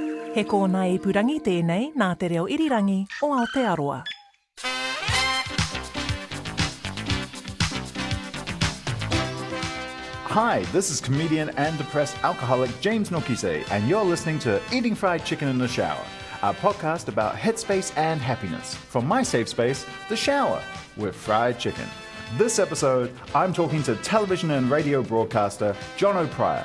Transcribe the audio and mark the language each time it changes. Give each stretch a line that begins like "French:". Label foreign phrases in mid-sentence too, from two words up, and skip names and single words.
Māori: He kōna ipurangi tēnei nā te reo irirangi o Aotearoa.
English: Hi, this is comedian and depressed alcoholic James Nokise, and you're listening to Eating Fried Chicken in the Shower, a podcast about headspace and happiness. From my safe space, the shower, with fried chicken. This episode, I'm talking to television and radio broadcaster Jono Pryor.